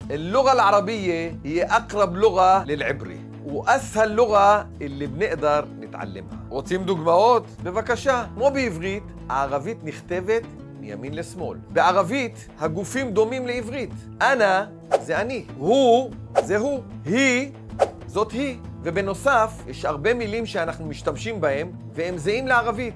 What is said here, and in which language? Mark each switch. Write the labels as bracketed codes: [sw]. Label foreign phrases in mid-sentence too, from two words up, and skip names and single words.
[ar] اللغة العربية هي أقرب لغة للعبري وأسهل لغة اللي بنقدر نتعلمها. [he] רוצים דוגמאות? בבקשה. כמו בעברית, הערבית נכתבת מימין לשמאל. בערבית, הגופים דומים לעברית. אנא זה אני, הוא זה הוא, היא זאת היא. ובנוסף, יש הרבה מילים שאנחנו משתמשים בהם, והם זהים לערבית.